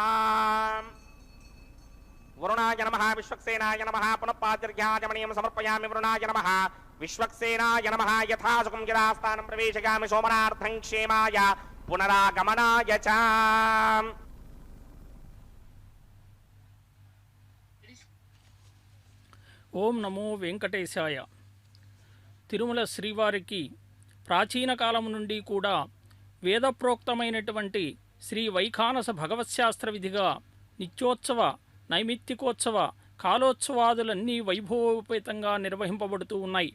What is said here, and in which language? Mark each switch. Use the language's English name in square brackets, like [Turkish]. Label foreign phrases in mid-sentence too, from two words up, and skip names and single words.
[Sanskrit] वरुणाय नमः विश्वक्सेनाय नमः पुनः पाद्यर्घ्याचमनीयं समर्पयामि वरुणाय नमः विश्वक्सेनाय नमः यथा सुखं गिरास्थानं प्रवेशयामि सोमनार्थं क्षेमाय पुनरागमनाय च ఓం నమో వెంకటేశాయ. [Telugu] తిరుమల శ్రీవారికి ప్రాచీన కాలం నుండి కూడా వేదప్రోక్తమైనటువంటి శ్రీ వైఖానస భగవత్శాస్త్ర విధిగా నిత్యోత్సవ నైమిత్తికోత్సవ కాలోత్సవాదులన్నీ వైభవోపేతంగా నిర్వహింపబడుతూ ఉన్నాయి.